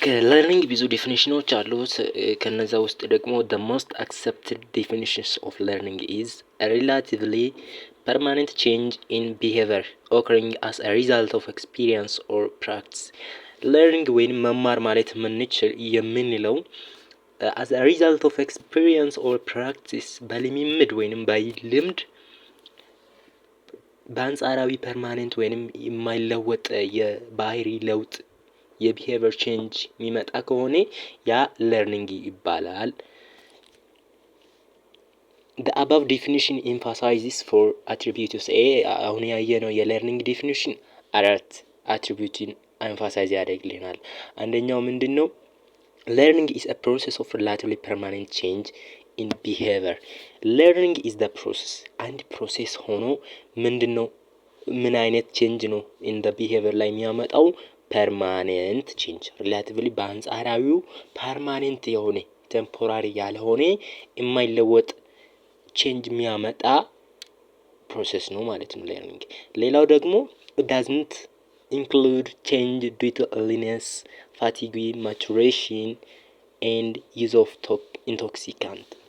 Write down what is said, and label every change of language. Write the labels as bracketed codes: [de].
[am] ለርኒንግ ብዙ ዴፊኒሽኖች አሉት። ከነዛ ውስጥ ደግሞ [en] the most accepted definitions of learning is a relatively permanent change in behavior occurring as a result of experience or practice. [am] ለርኒንግ ወይም መማር ማለት የምንለው [en] as a result of experience or practice [am] በልምምድ ወይም በልምድ በአንጻራዊ ፐርማኔንት ወይንም የማይለወጥ የባህሪ ለውጥ የቢሄቪየር ቼንጅ የሚመጣ ከሆነ ያ ለርኒንግ ይባላል። [en] the above definition emphasizes for attributes [am] አሁን ያየነው የለርኒንግ ዴፊኒሽን አራት አትሪቢዩትን ኤምፋሳይዝ ያደርግልናል። አንደኛው ምንድነው? [en] learning is a process of relatively permanent change in behavior. learning is the process and process [am] ሆኖ ምንድነው ምን አይነት ቼንጅ ነው [en] in the behavior [am] ላይ የሚያመጣው? permanent change relatively በአንጻራዊው permanent የሆነ ቴምፖራሪ ያልሆነ የማይለወጥ ቼንጅ የሚያመጣ ፕሮሰስ ነው ማለት ነው learning። ሌላው ደግሞ [en] doesn't include change due to illness, fatigue, maturation and use of intoxicant.